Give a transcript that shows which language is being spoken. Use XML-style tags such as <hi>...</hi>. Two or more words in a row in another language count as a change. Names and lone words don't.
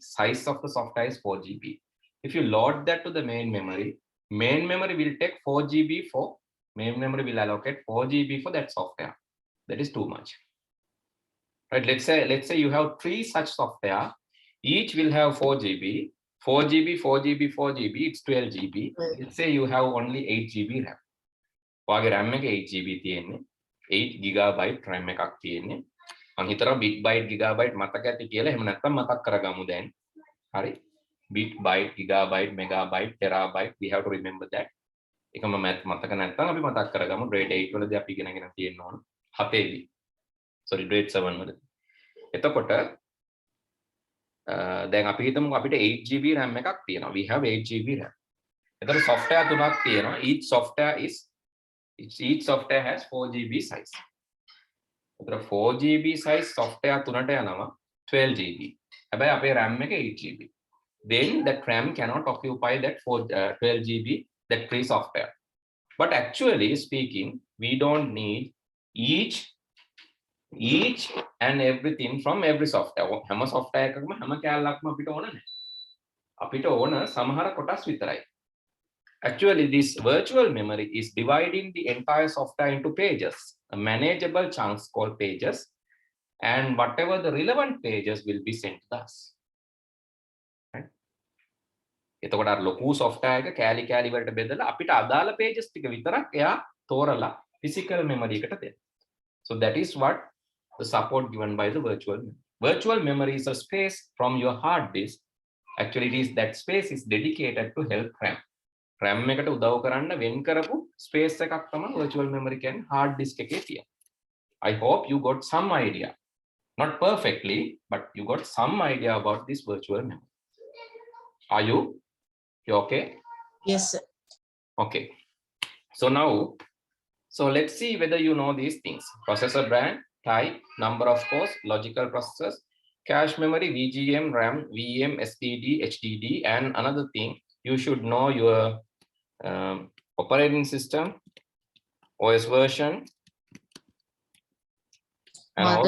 <en>Size of the software is 4 GB. If you load that to the main memory will take 4 GB for main memory will allocate 4 GB for that software. That is too much. Right? Let's say you have 3 such software. Each will have 4 GB. 4 GB, 4 GB, 4 GB. It's 12 GB. Let's say you have only 8 GB RAM.</en> <si>ඔයාගේ RAM එක 8 GB තියෙන්නේ. 8 GB RAM එකක් තියෙන්නේ. මම හිතනවා</si> <en>bit byte gigabyte</en> <si>මතක ඇති කියලා. එහෙම නැත්නම් මතක් කරගමු දැන්. හරි.</si> <en>Bit byte gigabyte megabyte terabyte we have to remember that.</en> <si>එකම math මතක නැත්නම් අපි මතක් කරගමු. grade 8 වලදී අපි ඉගෙනගෙන තියෙන්න ඕන. 7 දී.</si> <en>sorry grade</en> <si>7 වලදී. එතකොට දැන් අපි හිතමු අපිට 8 GB RAM එකක් තියෙනවා.</si> <en>we have 8 GB RAM.</en> <si>එතකොට software තුනක් තියෙනවා.</si> <en>each software has 4 GB size.</en> <si>එතකොට 4 GB</si> <en>size software</en> <si>තුනට යනවා 12 GB. හැබැයි අපේ RAM එක 8 GB.</si> <en>Then that RAM cannot occupy that 12 GB that free software. But actually speaking, we don't need each and everything from every software.</en> <si>හැම software එකකම හැම කැලලක්ම අපිට ඕන නැහැ. අපිට ඕන සමහර කොටස් විතරයි.</si> <en>Actually, this virtual memory is dividing the entire software into pages, a manageable chunks called pages, and whatever the relevant pages will be sent to us. Right?</en> <si>එතකොට අර ලොකු software එක කැලි වලට බෙදලා අපිට අදාළ pages ටික විතරක් එයා තෝරලා</si> <en>physical memory</en> <si>එකට දෙන්න.</si> <en>So that is what the support given by the virtual memory. Virtual memory is a space from your hard disk. Actually, that space is dedicated to help RAM.</en> <si>RAM එකට උදව් කරන්න වෙන් කරපු ස්පේස් එකක් තමයි</si> <en>virtual memory</en> <si>කියන්නේ</si> <en>hard disk</en> <si>එකේ තියෙන.</si> <en>I hope you got some idea. Not perfectly, but you got some idea about this virtual memory. Are you? You okay? Yes, sir. Okay. So now, so let's see whether you know these things. Processor brand, type, number of cores, logical processors, cache memory, VGM, RAM, VM, STD, HDD, and another thing, you should know your operating system, OS version, and also,</en>